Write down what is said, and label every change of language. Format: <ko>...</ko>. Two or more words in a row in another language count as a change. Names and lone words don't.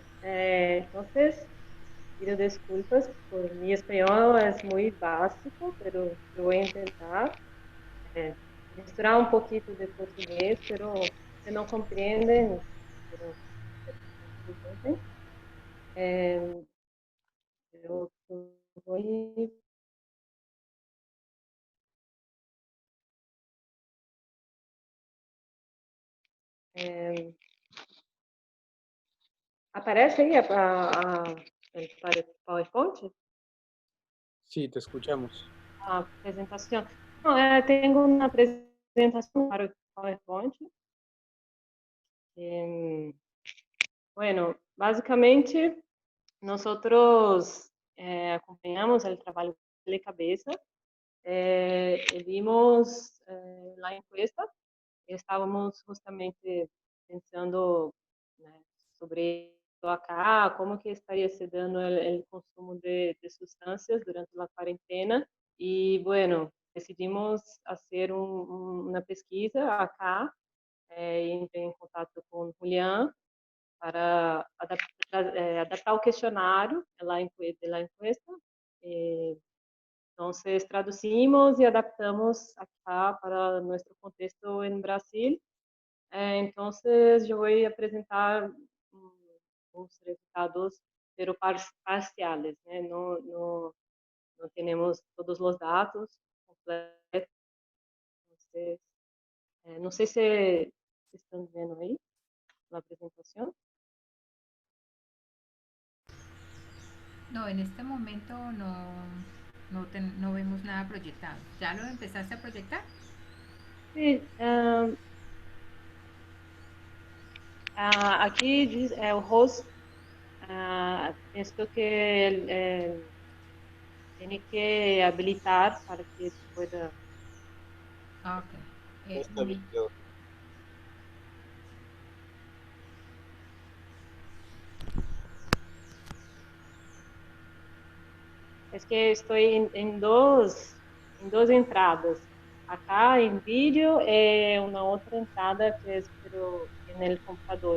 <es>Entonces, pido disculpas por mi español, es muy básico, pero lo voy a intentar. Misturar un poquito de portugués, pero si no comprenden, pero me disculpen.</es> <pt>Eu voy. É, aparece aí el PowerPoint?</pt> <es>Sí, te escuchamos.</es> <pt>A apresentação. Não, tenho uma apresentação para o PowerPoint.</pt> <es>Bueno, básicamente, nosotros acompañamos el trabajo de cabeza. Vimos la encuesta.</es> <pt>Estávamos justamente pensando, né, sobre acá, como que estaria se dando o consumo de substâncias durante a quarentena. E, bueno, decidimos fazer uma pesquisa acá, entrei em contato com o Julián para adaptar o questionário da encuesta. Então, traduzimos e adaptamos acá para nosso contexto em Brasil. Então, eu vou apresentar os resultados,</pt> <es>pero parciales,</es> <pt>né? Não temos todos os dados completos. Entonces, não sei se estão vendo aí a apresentação.</pt> <es>No, en este momento no vemos nada proyectado. ¿Ya lo empezaste a proyectar? Sí,</es> <pt>aqui diz o host. Penso que tem que habilitar para que pueda. Ah, ok. Está video. É que estou em duas entradas. Acá em vídeo é uma outra entrada que é no computador.</pt>